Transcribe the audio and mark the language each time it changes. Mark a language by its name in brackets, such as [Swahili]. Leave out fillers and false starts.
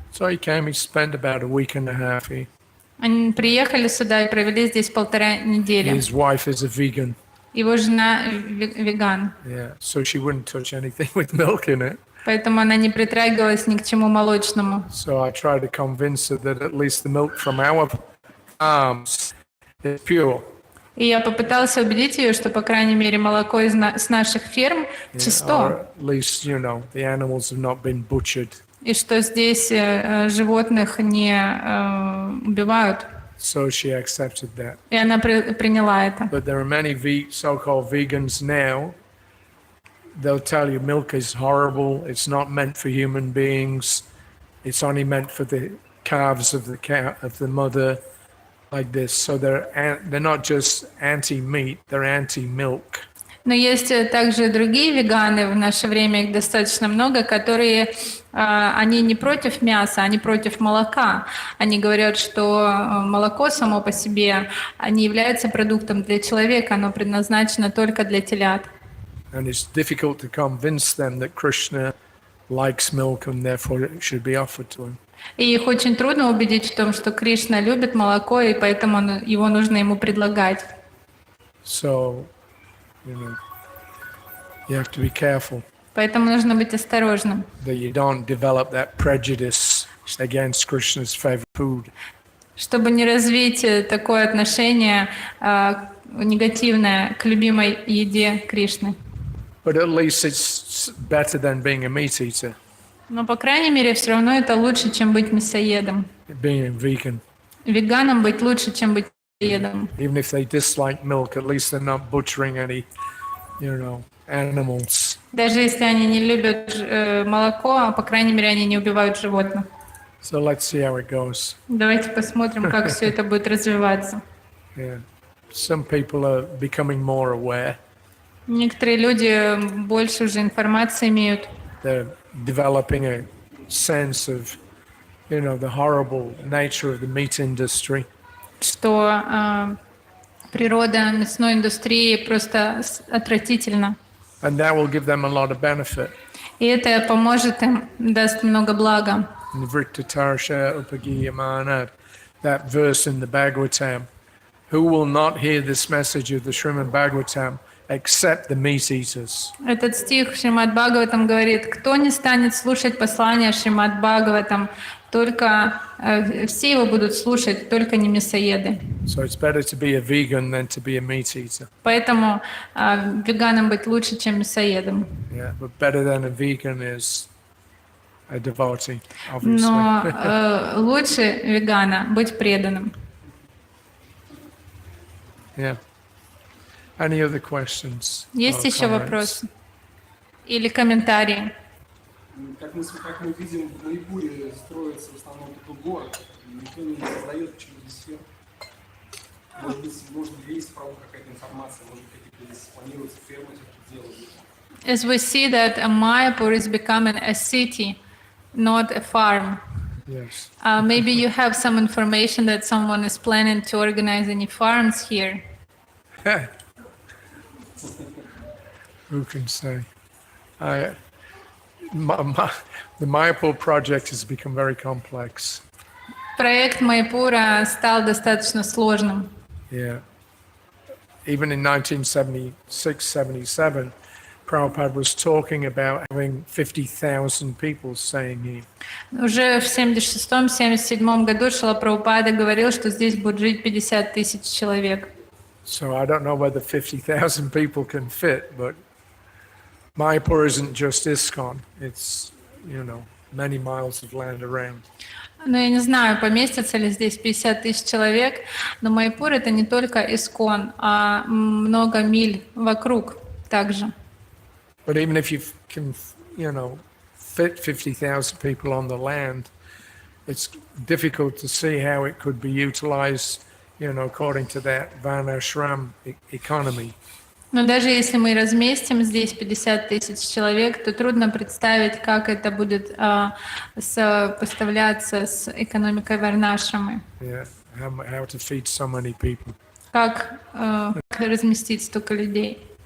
[English] So he came, he spent about a week and a half here. [Russian] Они приехали сюда и провели здесь 1,5 недели. [English] His wife is a vegan. [Russian] Его жена веган, [English] Yeah, so she wouldn't touch anything with milk in it. [Russian] поэтому она не притрагивалась ни к чему молочному. [English] So I tried to convince her that at least the milk from our farms is pure. [Russian] И я попытался убедить ее, что, по крайней мере, молоко с наших ферм [English] Or [Russian] чисто, [English] at least, the animals have not been butchered. [Russian] и что здесь животных не убивают. [English] So she accepted that. [Russian] И она приняла это. [English] But there are many so-called vegans now. They'll tell you milk is horrible. It's not meant for human beings. It's only meant for the calves of the mother, like this. So they're not just anti-meat. They're anti-milk. [Russian] Но есть также другие веганы, в наше время их достаточно много, которые, они не против мяса, они против молока. Они говорят, что молоко само по себе не является продуктом для человека, оно предназначено только для телят. [English] And it's difficult to convince them that Krishna likes milk and therefore it should be offered to him. [Russian] И их очень трудно убедить в том, что Кришна любит молоко, и поэтому его нужно ему предлагать. [English] So, you have to be careful [Russian] Поэтому нужно быть осторожным, [English] that you don't develop that prejudice against Krishna's favorite food. [Russian] чтобы не развить такое отношение негативное к любимой еде Кришны. [English] But at least it's better than being a meat eater, [Russian] Но, по крайней мере, все равно это лучше, чем быть мясоедом. [English] being a vegan. [Russian] Веганом быть лучше, чем быть мясоедом. [English] Even if they dislike milk, at least they're not butchering any, animals. [Russian] Даже если они не любят молоко, а по крайней мере, они не убивают животных. [English] So let's see how it goes. [Russian] Давайте посмотрим, как все это будет развиваться. [English] Yeah. Some people are becoming more aware. [Russian] Некоторые люди больше уже информации имеют. [English] They're developing a sense of, the horrible nature of the meat industry. [Russian] Что природа мясной индустрии просто отвратительна. [English] And that will give them a lot of benefit. [Russian] И это поможет им, даст много блага. [Sanskrit] Vritta Tarsha Upagiyamana, [English] that verse in the Bhagavatam, who will not hear this message of the Srimad Bhagavatam except the meat eaters. [Russian] Этот стих в Шримад Бхагаватам говорит, кто не станет слушать послание Шримад Бхагаватам, только все его будут слушать, только не мясоеды. [English] So it's better to be a vegan than to be a meat eater. [Russian] Поэтому веганом быть лучше, чем мясоедом. [English] Yeah, but better than a vegan is a devotee, obviously. [Russian] Но лучше вегана быть преданным. [English] Yeah. Any other questions? [Russian] Есть [English] or [Russian] еще [English] comments? [Russian] вопросы? Или комментарии? Как мы видим, в Майпуре строится в основном такой город, и никто не создает почему-то сфер. Может быть, есть прабху какая-то информация, может быть, какие-то здесь планируются фермы, что-то делать. [English] As we see that Mayapur is becoming a city, not a farm. Yes. Maybe you have some information that someone is planning to organize any farms here. Who can say? The Mayapur project has become very complex. [Russian] Проект Майпура стал достаточно сложным. [English] Yeah. Even in 1976-77, Prabhupada was talking about having 50,000 people saying here. [Russian] Уже в 76-77 году Шрила Прабхупада говорил, что здесь будет жить 50 тысяч человек. [English] So I don't know whether 50,000 people can fit, but Mayapur isn't just ISKCON. It's, many miles of land around. [Russian] Ну, я не знаю, поместится ли здесь 50 тысяч человек, но Майпур — это не только Искон, а много миль вокруг также. [English] But even if you can, fit 50,000 people on the land, it's difficult to see how it could be utilized, according to that Varnashrama economy. [Russian] Но даже если мы разместим здесь 50 тысяч человек, то трудно представить, как это будет сопоставляться с экономикой Варнашрамы. [English] Yeah, how to feed so many people. [Russian] Как разместить столько людей.